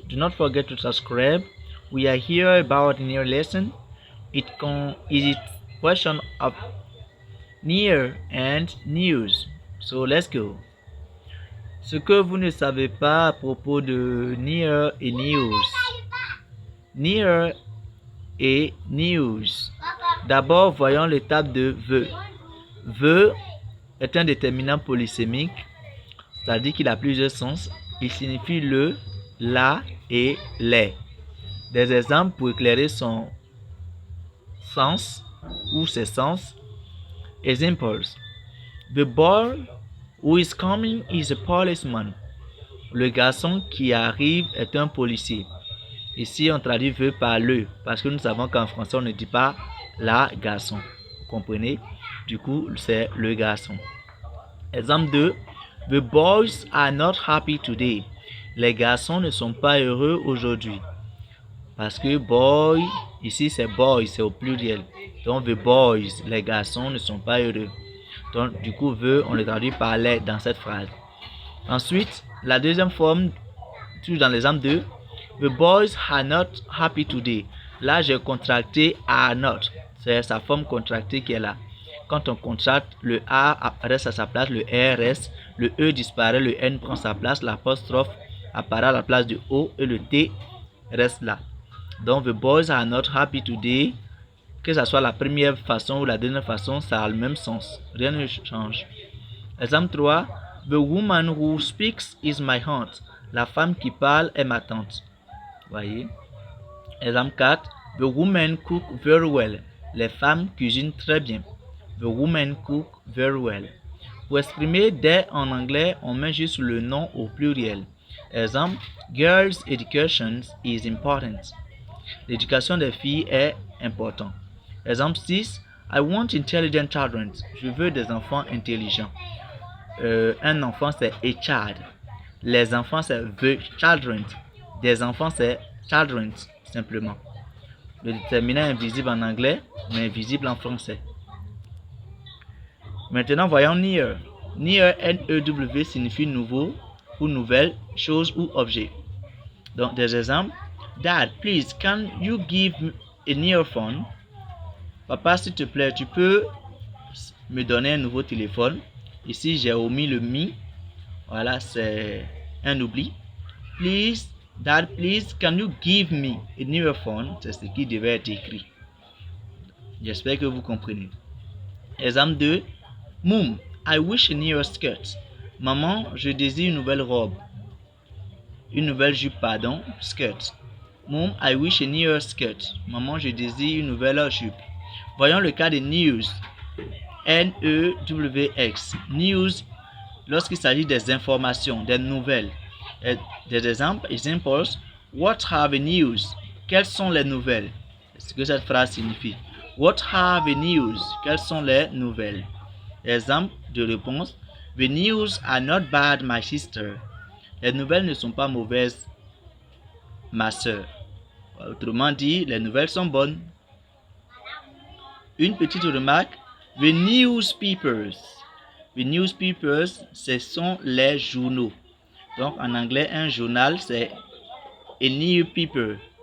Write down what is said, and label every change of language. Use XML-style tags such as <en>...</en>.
<en>Do not forget to subscribe. We are here about a new lesson. Is it question of near and news. So let's go.</en> <fr>Ce que vous ne savez pas à propos de near et news. Near et news. D'abord, voyons l'étape de the. The est un déterminant polysémique, c'est-à-dire qu'il a plusieurs sens. Il signifie le, la et les. Des exemples pour éclairer son sens ou ses sens.</fr> <en>Examples. The boy who is coming is a policeman.</en> <fr>Le garçon qui arrive est un policier. Ici, on traduit veut par le, parce que nous savons qu'en français, on ne dit pas la garçon. Vous comprenez? Du coup, c'est le garçon. Exemple 2.</fr> <en>The boys are not happy today.</en> <fr>Les garçons ne sont pas heureux aujourd'hui. Parce que boy, ici c'est boys, c'est au pluriel. Donc the boys, les garçons ne sont pas heureux. Donc du coup, on le traduit par les dans cette phrase. Ensuite, la deuxième forme, toujours dans l'exemple 2.</fr> <en>The boys are not happy today.</en> <fr>Là, j'ai contracté are not. C'est sa forme contractée qui est là. Quand on contracte, le A reste à sa place, le R reste, le E disparaît, le N prend sa place, l'apostrophe apparaît à la place du O et le T reste là.</fr> <en>Donc, the boys are not happy today.</en> <fr>Que ce soit la première façon ou la deuxième façon, ça a le même sens. Rien ne change. Exemple 3.</fr> <en>The woman who speaks is my aunt.</en> <fr>La femme qui parle est ma tante. Voyez. Exemple 4.</fr> <en>The women cook very well.</en> <fr>Les femmes cuisinent très bien.</fr> <en>The women cook very well.</en> <fr>Pour exprimer des en anglais, on met juste le nom au pluriel.</fr> <en>Exemple, girls' education is important.</en> <fr>L'éducation des filles est importante.</fr> <en>Exemple 6, I want intelligent children.</en> <fr>Je veux des enfants intelligents. Un enfant c'est a child. Les enfants c'est the children. Des enfants c'est children simplement. Le déterminant est invisible en anglais, mais visible en français. Maintenant, voyons near. Near, N-E-W, signifie nouveau ou nouvelle, chose ou objet. Donc, des exemples.</fr> <en>Dad, please, can you give me a near phone?</en> <fr>Papa, s'il te plaît, tu peux me donner un nouveau téléphone. Ici, j'ai omis le me. Voilà, c'est un oubli.</fr> <en>Please, Dad, please, can you give me a newer phone?</en> <fr>C'est ce qui devait être écrit. J'espère que vous comprenez. Exemple 2.</fr> <en>Mom, I wish a newer skirt.</en> <fr>Maman, je désire une nouvelle robe. Une nouvelle jupe, pardon,</fr> <en>skirt. Mom, I wish a newer skirt.</en> <fr>Maman, je désire une nouvelle jupe. Voyons le cas de news. N-E-W-X. News, lorsqu'il s'agit des informations, des nouvelles. Des exemples. Examples.</fr> <en>What are the news?</en> <fr>Quelles sont les nouvelles? C'est ce que cette phrase signifie.</fr> <en>What are the news?</en> <fr>Quelles sont les nouvelles? Exemple de réponse.</fr> <en>The news are not bad, my sister.</en> <fr>Les nouvelles ne sont pas mauvaises, ma soeur. Autrement dit, les nouvelles sont bonnes. Une petite remarque.</fr> <en>The newspapers. The newspapers,</en> <fr>ce sont les journaux. Donc en anglais, un journal, c'est a newspaper.</fr>